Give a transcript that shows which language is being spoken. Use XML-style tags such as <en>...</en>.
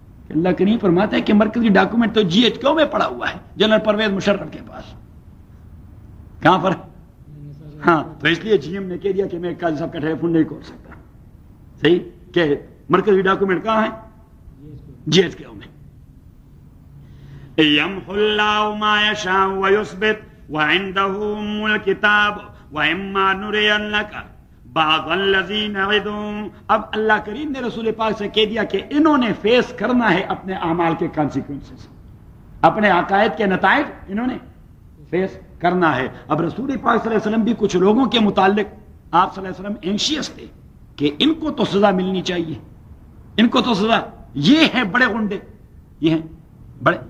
<ur>اللہ کریم فرماتا ہے کہ مرکزی ڈاکومنٹ تو جی ایچ کیو میں پڑا ہوا ہے, جنرل پرویز مشرف کے پاس. کہاں پر؟ ہاں, تو اس لیے جی ایم نے کہہ دیا کہ میں قاضی صاحب کا ٹیلیفون نہیں کھول سکتا. صحیح, کہ مرکزی ڈاکومنٹ کہاں ہے؟ جی ایچ کیو میں.</ur> <ar>یمحو اللہ ما یشاء ویثبت, وعنده ام الكتاب واما نرينك بعض الذي نعدهم.</ar> <ur>اب اللہ کریم نے رسول پاک سے کہہ دیا کہ انہوں نے فیس کرنا ہے اپنے اعمال کے کانسیکوئنسز، اپنے عقائد کے نتائج انہوں نے فیس کرنا ہے. اب رسول پاک صلی اللہ علیہ وسلم بھی کچھ لوگوں کے متعلق آپ صلی اللہ علیہ وسلم انشیس تھے کہ ان کو تو سزا ملنی چاہیے، ان کو تو سزا، یہ ہیں بڑے غنڈے، یہ ہیں بڑے.</ur>